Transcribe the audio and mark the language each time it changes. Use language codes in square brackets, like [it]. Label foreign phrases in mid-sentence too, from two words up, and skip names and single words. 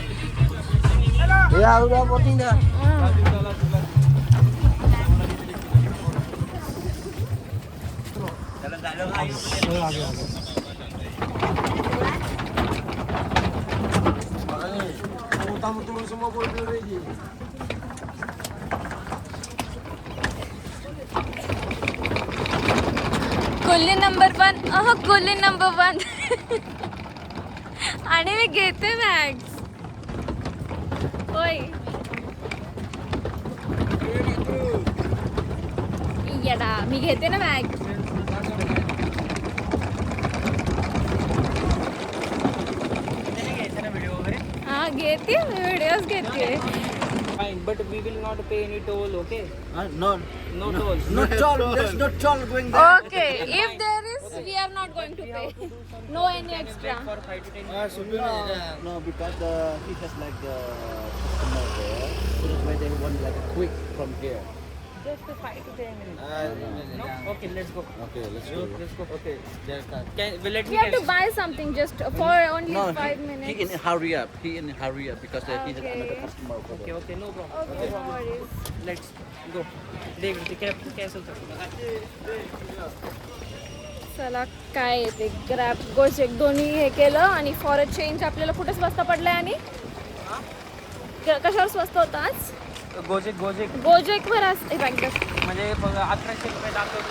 [id] Ya udah voting dah. Tamu turun semua boleh ready. [mr] कोल्हे नंबर 1. कोल्हे नंबर 1. आणि मी घेते मॅक्स. होय येडा, मी घेते ना मॅक्स. हा घेते, व्हिडिओज घेते. [en] Fine, but we will not pay any toll, okay? No, No toll. no toll. There's no toll going there. Okay, if there is, we are not going to pay. No any extra. For 5 to 10 minutes. No, because he has like the customer there. So that's why they want like quick from here. Just 5 to 10 minutes. No? Okay, let's go. Okay, let's go. Let's go. Okay, there's that. Will let We me have to cancel. buy something just for only No, 5 he minutes. in hurry up. He in hurry up because he has Okay. another customer over Okay, there. okay, no problem. Okay, no worries. Let's go. Dave, the cab cancel कर. [mr] चला काय येते ग्रॅब गोचेक दोन्ही हे केलं, आणि [en] for a change [mr] आपल्याला कुठे स्वस्त पडलंय. आणि कशावर स्वस्त होतं आज? गोजेकवर आज म्हणजे 1100 रुपये दाखवले.